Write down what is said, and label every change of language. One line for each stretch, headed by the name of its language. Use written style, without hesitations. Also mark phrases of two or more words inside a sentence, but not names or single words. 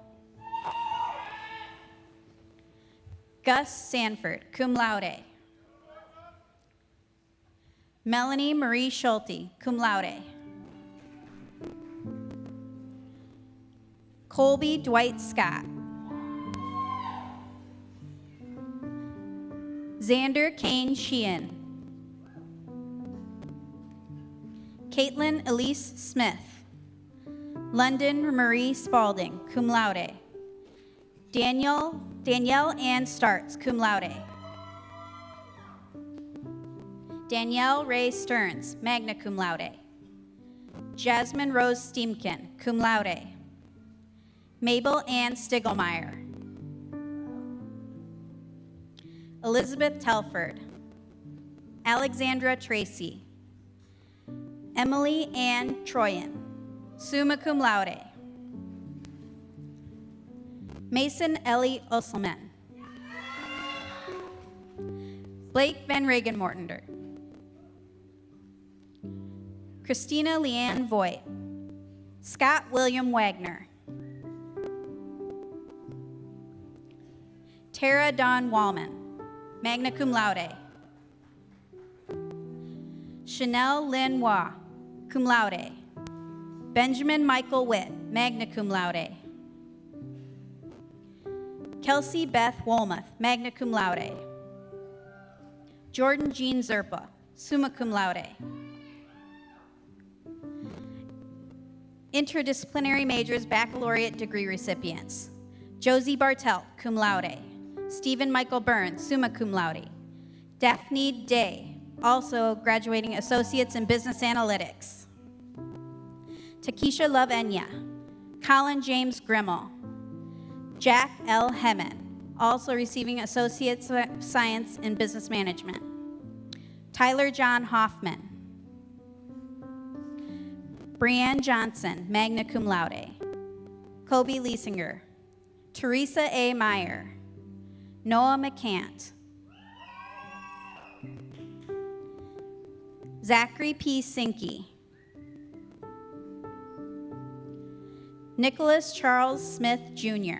Latin: Gus Sanford, cum laude. Melanie Marie Schulte, cum laude.
English: Colby Dwight Scott. Xander Kane Sheehan. Caitlin Elise Smith.
Latin: London Marie Spalding, cum laude.
English: Danielle Ann Starts,
Latin: cum laude. Danielle Ray Stearns, magna cum laude. Jasmine Rose Steamkin, cum laude.
English: Mabel Ann Stiglmeyer. Elizabeth Telford.
Latin: Alexandra Tracy. Emily Ann Troyan, summa cum laude.
English: Mason Ellie Usselman. Blake Van Regenmortender. Christina Leanne Voigt.
Latin: Scott William Wagner. Tara Dawn Wallman, magna cum laude. Chanel Lynn Waugh, cum laude. Benjamin Michael Witt, magna cum laude. Kelsey Beth Wolmuth, magna cum laude. Jordan Jean Zerpa, summa cum laude.
English: Interdisciplinary majors baccalaureate degree recipients.
Latin: Josie Bartelt, cum laude. Stephen Michael Burns, summa cum laude.
English: Daphne Day, also graduating Associates in Business Analytics. Takesha Love Enya. Colin James Grimmel. Jack L. Hemmen, also receiving Associate's Science in Business Management. Tyler John Hoffman. Brianne Johnson,
Latin: magna cum laude.
English: Kobe Leisinger. Teresa A. Meyer. Noah McCant. Zachary P. Sinke. Nicholas Charles Smith, Jr.